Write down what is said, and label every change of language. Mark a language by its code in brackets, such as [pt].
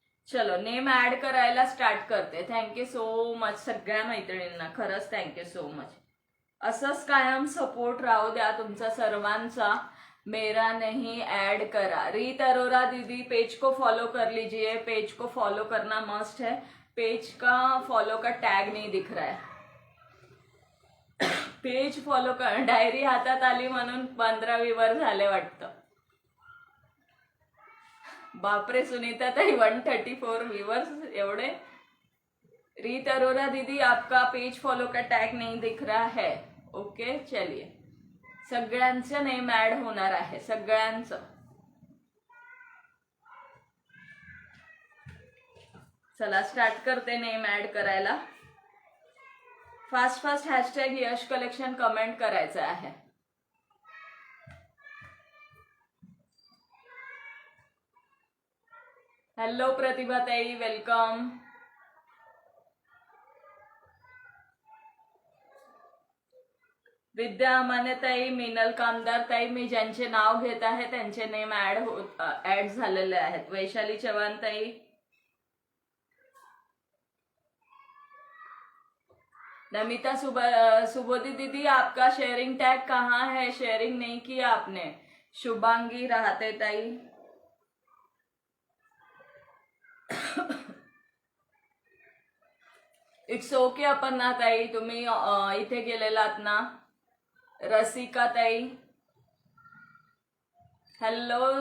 [mr] चलो name add करायला start करते. [en] thank you so much [mr] सगळ्या मैत्रिणींना, खरंच थँक्यू सो मच. असंच कायम सपोर्ट राहू द्या तुमचा सर्वांचा. [hi] मेरा नहीं ऐड करा. रीत अरोरा दीदी पेज को फॉलो कर लीजिए, पेज को फॉलो करना मस्ट है. पेज का फॉलो का टैग नहीं दिख रहा है. पेज फॉलो कर. [mr] डायरी हातात आली म्हणून 15 व्ह्यूवर झाले वाटतं. बापरे सुनीता ताई 134 व्यूवर्स एवढे. [hi] रीत अरोरा दीदी आपका पेज फॉलो का टैग नहीं दिख रहा है. [mr] ओके चलिए, सगळ्यांचं नेम ऍड होणार आहे, सगळ्यांचं. चला स्टार्ट करते नेम ऍड करायला. फास्ट फास्ट हॅशटॅग यश कलेक्शन कमेंट करायचं आहे. हॅलो प्रतिभा ताई, वेलकम. विद्या अमाने ताई, मिनल कामदार ताई, मी ज्यांचे नाव घेत आहे त्यांचे नेम ऍड झालेले आहेत. [hi] वैशाली चव्हाण ताई, नमिता सुबोधी दीदी आपका शेयरिंग टैग कहाँ है? शेयरिंग नहीं किया आपने. [mr] शुभांगी राहते ताई, [en] it's okay [mr] अपर्णा ताई, तुम्ही इथे गेलेलात ना. रसिका ताई, हॅलो.